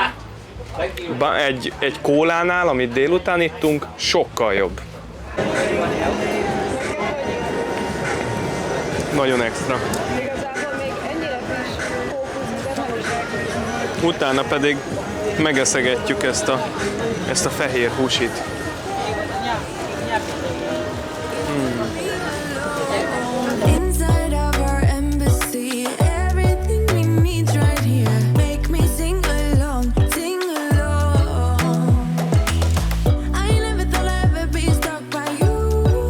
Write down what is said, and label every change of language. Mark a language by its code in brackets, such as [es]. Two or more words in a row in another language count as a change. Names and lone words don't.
[hu] Egy kólánál, amit délután ittunk, sokkal jobb. Nagyon extra. Igazából még ennyire friss kókuszvizet nem is elkezdtem. Utána pedig megeszegetjük ezt a fehér húsit. [en] Inside of our embassy, everything we need right here. Make me sing along, sing along. I never thought I'd ever be stuck by you.